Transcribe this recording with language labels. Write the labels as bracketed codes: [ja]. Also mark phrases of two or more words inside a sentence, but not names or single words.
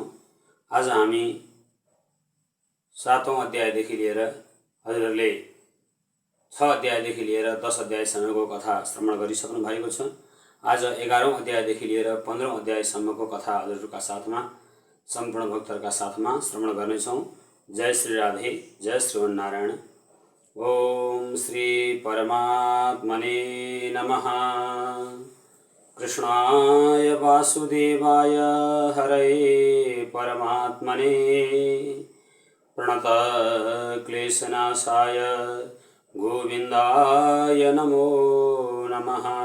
[ne] आज हामी 7औं अध्यायदेखि लिएर हजुरहरूले 6 अध्यायदेखि लिएर 10 अध्यायसम्मको कथा श्रवण गरिसक्नु भएको छ। आज 11औं अध्यायदेखि लिएर 15औं अध्यायसम्मको कथा हजुरहरूका साथमा सम्पूर्ण भक्तहरुका साथमा श्रवण गर्नेछौं। [sa] जय श्री राधे, जय श्रीमन्नारायण। ओम श्री परमात्मने नमः। कृष्णाय वासुदेवाय हरये परमात्मने प्रणत क्लेशनाशाय गोविन्दाय नमो नमः।